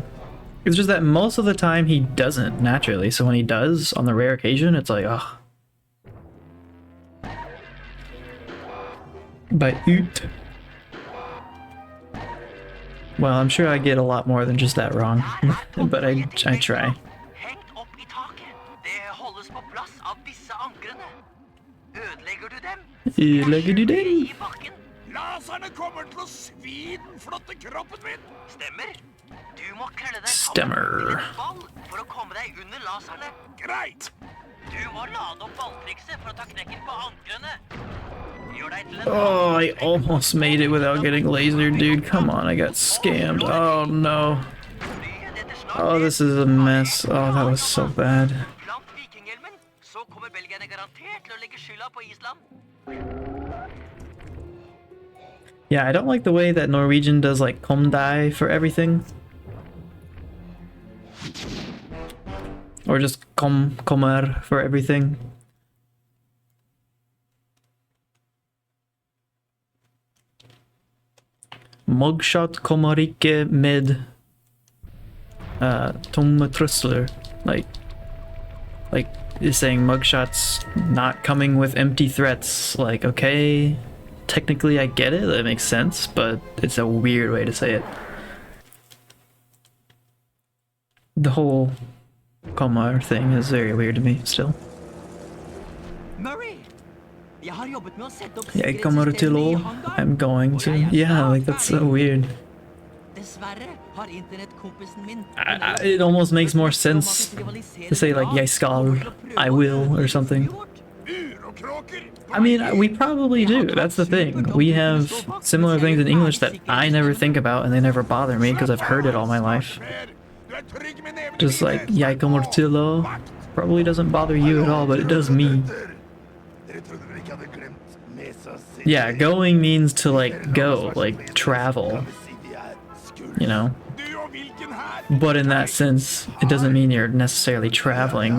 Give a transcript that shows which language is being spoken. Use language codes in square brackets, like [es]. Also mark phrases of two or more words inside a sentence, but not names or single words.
[en] It's just that most of the time he doesn't naturally, so when he does, on the rare occasion, it's like, ugh. [no] By ut. [en] Well, I'm sure I get a lot more than just that wrong, but I try. [no] Hengt opp i taket. Det holdes på plass av disse ankrene. Ødelegger du dem? Ødelegger du dem? I bakken. Laserne kommer til å svinflotte kroppen min. Stemmer. Du må krølle deg Stemmer. sammen til en ball for å komme deg under laserne. Greit. Du må lade opp balltrikset for å ta knekken på ankrene. Gjør deg til en [en] Oh, I almost made it without getting lasered, dude. Come on, I got scammed. Oh no. [no] flyet etter snart [en] Oh, this is a mess. Oh, that was so bad. [no] Plant vikinghjelmen, så kommer belgierne garantert til å legge skylda på Island. [en] Yeah, I don't like the way that Norwegian does like [no] kom deg [en] for everything. Or just kommer for everything. [no] Mugshot kommer ikke med tomme trusler. [en] Like is saying mugshot's not coming with empty threats. Like, okay, technically I get it, that makes sense, but it's a weird way to say it. The whole kommer thing is very weird to me still. [no] Murray! Jeg har jobbet med å sette opp Jeg kommer til å, sikkerhetssystemet i hangaren, [en] I'm going [no] og [en] to. [no] jeg er [en] Yeah, [no] snart [en] like that's so [no] ferdig. [en] weird. [no] Dessverre har internettkompisen min [en] It almost makes more sense to say like [no] jeg skal, [en] I will, or something. I mean, we probably do. That's the thing. We have similar things in English that I never think about and they never bother me because I've heard it all my life. Just like [no] jeg kommer til å [en] probably doesn't bother you at all, but it does me. Yeah, going means to like go, like travel, you know? But in that sense, it doesn't mean you're necessarily traveling.